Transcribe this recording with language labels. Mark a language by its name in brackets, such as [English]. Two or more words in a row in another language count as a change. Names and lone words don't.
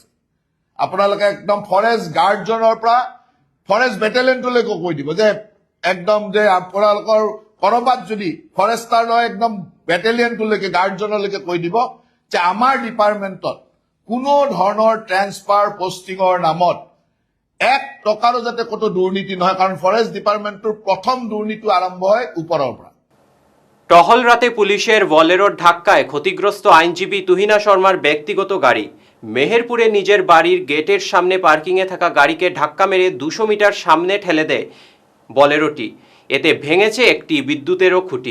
[Assamese] আপোনালোকে একদম [English] forest guard-জনৰ [Assamese] পৰা [English] forest battalion-টোলৈকে [Assamese] কৈ দিব যে একদম যে আপোনালোকৰ কৰবাত যদি ফৰেষ্টাৰ লয়, একদম বেটেলিয়নটোলৈকে, গাৰ্ডজনলৈকে কৈ দিব যে আমাৰ ডিপাৰ্টমেণ্টত কোনো ধৰণৰ [English] transfer posting-ৰ [Assamese] নামত 1 টকাৰো যাতে কতো দুৰ্নীতি নহয়, কাৰণ [English] forest department-ৰ [Assamese] প্ৰথম দুৰ্নীতি আৰম্ভ হয় ওপৰৰ পৰা। [Bangla] টহল রাতে পুলিশের বলেরোর ধাক্কায় ক্ষতিগ্রস্ত আইনজীবী তুহিনা শর্মার ব্যক্তিগত গাড়ি। মেহেরপুরে নিজের বাড়ির গেটের সামনে পার্কিংয়ে থাকা গাড়িকে ধাক্কা মেরে 200 মিটার সামনে ঠেলে দেয় বলেরোটি। এতে ভেঙেছে একটি বিদ্যুতেরও খুঁটি।